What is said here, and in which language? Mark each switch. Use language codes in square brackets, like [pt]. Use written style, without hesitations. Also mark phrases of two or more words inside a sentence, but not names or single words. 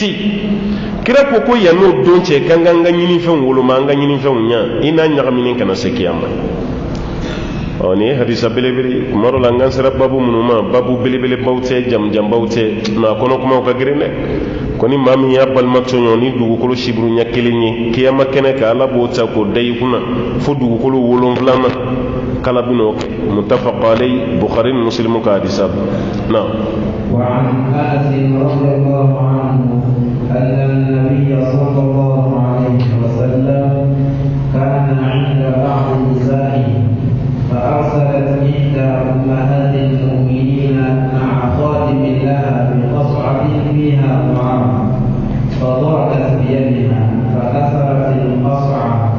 [bm] yen kira ko ko yan n'o don cɛ k'an ka an ka ɲinifɛnw woloma an ka ɲinifɛnw ɲa i n'a ɲagaminen kana se kiyama ni ye hadisa belebele kuma dɔ la an ka sera babu minnu ma babu belebelebaw tɛ jamujanbaw tɛ nka kɔnɔ kumaw ka girin dɛ koni maa min y'a balima tɔɲɔ ni dugukolo siburu ɲɛ kelen ye kiyama kɛnɛ kan ala b'o ta k'o da i kunna fo dugukolo 7 kala bin'o kɛ [ar] متفق عليه [bm] bukhari ni muslim ka hadisa na [ar] وعن أنس رضي الله عنه أن النبي صلى الله عليه وسلم كان عند بعض نسائه فأرسلت إحدى أمهات المؤمنين مع خادم لها بقصعة فيها طعام فضربت بيدها فكسرت القصعة